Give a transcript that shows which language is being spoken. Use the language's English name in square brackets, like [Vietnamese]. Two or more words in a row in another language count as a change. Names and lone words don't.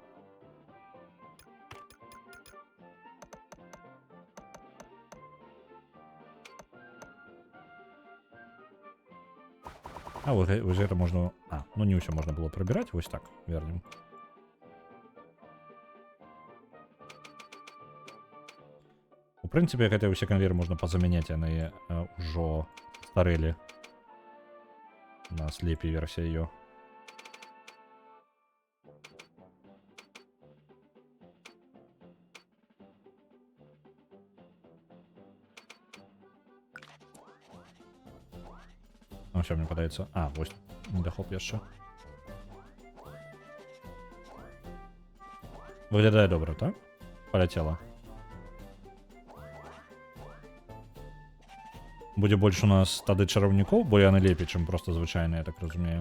[Belarusian] Вось гэта можна... ну не ўсё можна было прыбіраць. Вось так, вернем. У прынцыпе, гэтыя ўсе канвейеры можна пазамяняць, яны ўжо старэлі. У нас лепей версія ее. Все, мне падаецца. Вось недахоп яшчэ. Выглядае добра, так? Паляцела. Будзе больш у нас тады чараўнікоў, бо яны лепей, чым проста звычайныя, я так разумею.